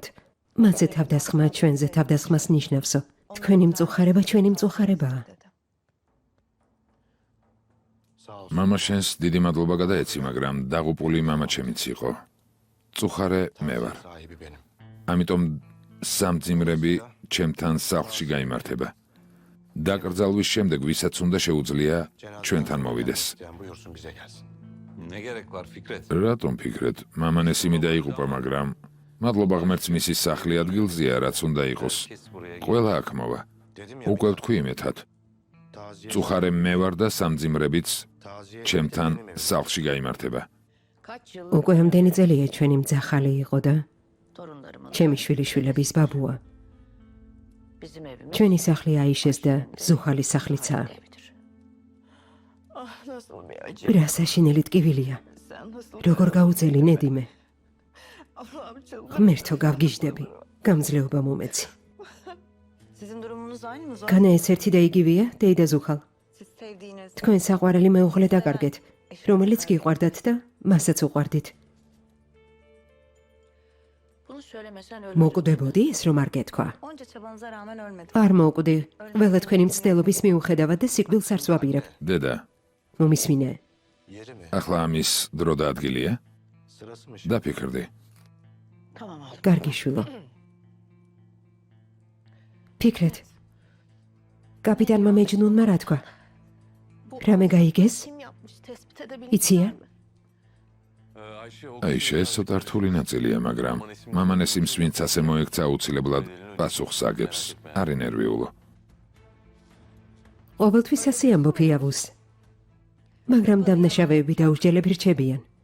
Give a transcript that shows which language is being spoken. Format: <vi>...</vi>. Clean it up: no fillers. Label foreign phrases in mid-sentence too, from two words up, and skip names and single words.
<ka>მათზე თავდასხმა ჩვენზე თავდასხმას ნიშნავსო. თქვენი მწუხარება ჩვენი მწუხარებაა. მამა შენს დიდი მადლობა გადაეცი, მაგრამ დაღუპული მამა ჩემიც იყო. მწუხარე მე ვარ.</ka> <tr>Sahibi benim.</tr> <ka>ამიტომ სამძიმრები ჩემთან სახლში გაიმართება. დაკრძალვის შემდეგ ვისაც უნდა შეუძლია ჩვენთან მოვიდეს.</ka> <tr>Yani buyursun bize gelsin. Ne gerek var Fikret?</tr> <ka>რატომ ფიქრეთ? მამან ესიმი დაიღუპა, მაგრამ მადლობა ღმერთს მისი სახლი ადგილზეა, რაც უნდა იყოს.</ka> <tr>Herkes buraya</tr> <ka>ყველა აქ მოვა.</ka> <tr>Dedim ya.</tr> <ka>უკვე ვთქვი იმეთად. მწუხარე მე ვარ და სამძიმრებიც ჩემთან სახლში გაიმართება. უკვე ამდენი წელია ჩვენი მძახალი იყო და ჩემი შვილიშვილების ბაბუა. ჩვენი სახლი აიშეს და ზუხალის სახლიცაა. რა საშინელი ტკივილია. როგორ გაუძელი ნედიმე. ღმერთო გავგიჟდები. გამძლეობა მომეცი.</ka> <tr>Sizin durumunuz aynı mı?</tr> <ka>განა ეს ერთი და იგივეა, დეიდა ზუხალ.</ka> <tr>Siz sevdiğiniz</tr> <ka>თქვენ საყვარელი მეუღლე დაკარგეთ, რომელიც გიყვარდათ და მასაც უყვარდით.</ka> <tr>bunu söylemesen</tr> <ka>მოკვდებოდი ეს რომ არ გეთქვა.</ka> <tr>Onca çabanıza rağmen ölmedi.</tr> <ka>არ მოკვდი. ველა თქვენი მცდელობის მიუხედავად და სიკვდილს არ სვაბირებ. დედა, მომისმინე.</ka> <tr>Yeri mi?</tr> <ka>ახლა ამის დრო და ადგილია?</ka> <tr>Sırası mı?</tr> <ka>დაფიქრდი.</ka> <tr>Tamam oğlum.</tr> <ka>კარგი შვილო. ფიქრეთ. კაპიტანმა მეჯნუნმა რა თქვა? რამე გაიგეს?</ka> <tr>Kim yapmış tespit edebilir</tr> <ka>იცია? აიშე, ეს ცოტა რთული ნაწილია, მაგრამ მამან ესიმს ვინც ასე მოექცა აუცილებლად პასუხს აგებს. არ ინერვიულო. ყოველთვის ასე ამბობ იავუს. მაგრამ დამნაშავეები დაუსჯელები რჩებიან.</ka>